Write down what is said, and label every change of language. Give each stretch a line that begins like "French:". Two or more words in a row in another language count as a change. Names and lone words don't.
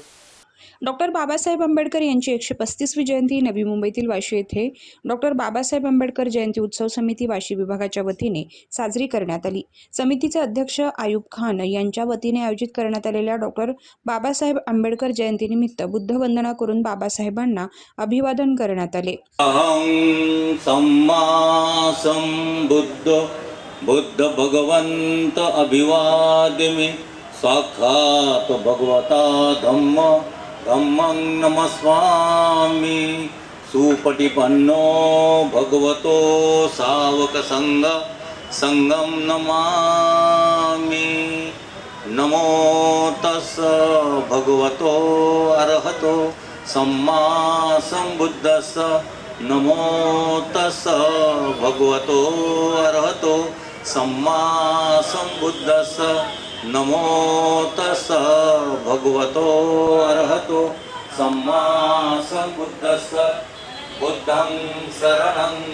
Marathi: डॉक्टर बाबासाहेब आंबेडकर यांची 135वी जयंती नवी मुंबईतील वाशी येथे डॉक्टर बाबासाहेब आंबेडकर जयंती उत्सव समिती वाशी विभागाच्या वतीने साजरी करण्यात आली. समितीचे अध्यक्ष आयुब खान यांच्या वतीने आयोजित करण्यात आलेल्या डॉक्टर बाबासाहेब आंबेडकर जयंतीनिमित्त बुद्ध वंदना करून बाबासाहेबांना अभिवादन करण्यात आले.
Pali: अहं सम्मा संबुद्ध बुद्ध भगवंत अभिवाद्यमि साक्षात् भगवता धम्मं नमस्वामि सुपटिपन्नो भगवतो सावक संगम नमामि नमो तस् भगवतो अरहतो सम्मा संबुद्धस्स नमो तस् भगवतो अरहतो सम्मा संबुद्धस्स नमो तस् भगवतो अरहतो सम्मा संबुद्धस्स बुद्धं शरणं